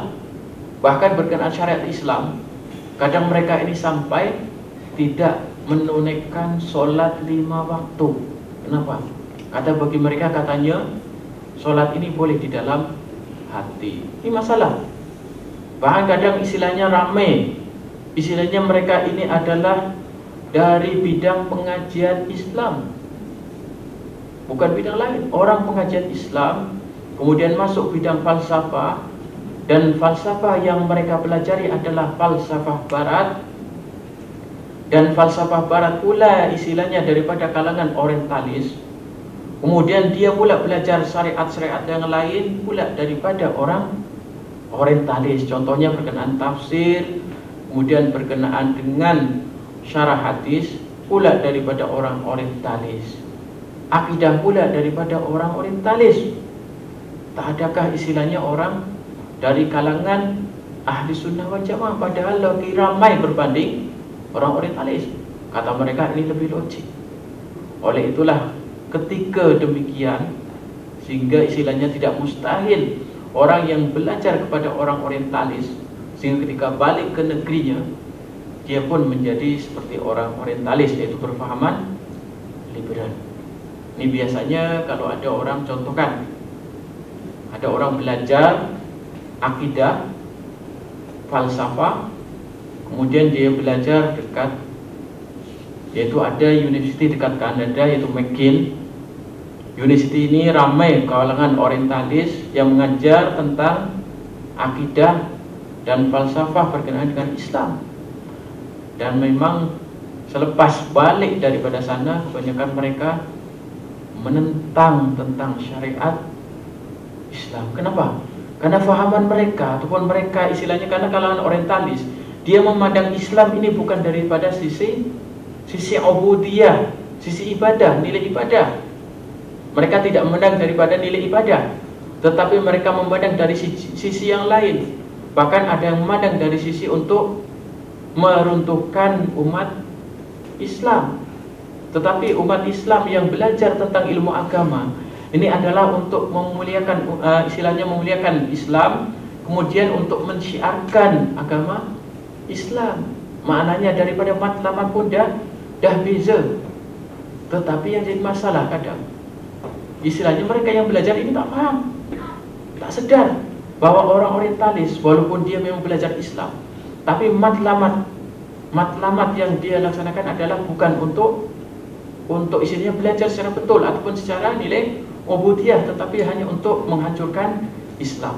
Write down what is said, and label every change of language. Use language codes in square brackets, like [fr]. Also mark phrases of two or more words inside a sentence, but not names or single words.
[ms] Bahkan berkenaan syariat Islam, kadang mereka ini sampai tidak menunaikan solat 5 waktu. Kenapa? Kata bagi mereka, katanya solat ini boleh di dalam hati. Ini masalah. Bahkan kadang istilahnya ramai istilahnya mereka ini adalah dari bidang pengajian Islam, bukan bidang lain. Orang pengajian Islam kemudian masuk bidang falsafah, dan falsafah yang mereka pelajari adalah falsafah barat, dan falsafah barat pula istilahnya daripada kalangan orientalis. Kemudian dia pula belajar syariat-syariat yang lain pula daripada orang orientalis. Contohnya berkenaan tafsir, kemudian berkenaan dengan syarah hadis pula daripada orang orientalis. Akidah pula daripada orang orientalis. Tak adakah istilahnya orang dari kalangan ahli sunnah wal jamaah, padahal lebih ramai berbanding orang orientalis. Kata mereka ini lebih logik. Oleh itulah ketika demikian, sehingga istilahnya tidak mustahil orang yang belajar kepada orang orientalis, sehingga ketika balik ke negerinya dia pun menjadi seperti orang orientalis, yaitu berfahaman liberal. Ini biasanya kalau ada orang, contohkan ada orang belajar akidah, falsafah, kemudian dia belajar dekat, yaitu ada university dekat Kanada, yaitu McGill. University ini ramai kalangan orientalis yang mengajar tentang akidah dan falsafah berkenaan dengan Islam. Dan memang selepas balik daripada sana, kebanyakan mereka menentang tentang syariat Islam. Kenapa? Karena fahaman mereka, ataupun mereka istilahnya, karena kalangan orientalis, dia memandang Islam ini bukan daripada sisi ubudiyah, sisi ibadah, nilai ibadah. Mereka tidak memandang daripada nilai ibadah, tetapi mereka memandang dari sisi yang lain. Bahkan ada yang memandang dari sisi untuk meruntuhkan umat Islam. Tetapi umat Islam yang belajar tentang ilmu agama ini adalah untuk memuliakan, istilahnya memuliakan Islam, kemudian untuk mensyiarkan agama Islam. Maknanya daripada matlamat pun dah beza. Tetapi yang jadi masalah kadang, istilahnya mereka yang belajar ini tak paham, tak sedar bahwa orang orientalis walaupun dia memang belajar Islam, tapi matlamat yang dia laksanakan adalah bukan untuk istilahnya belajar secara betul ataupun secara nilai ubudiyah, tetapi hanya untuk menghancurkan Islam.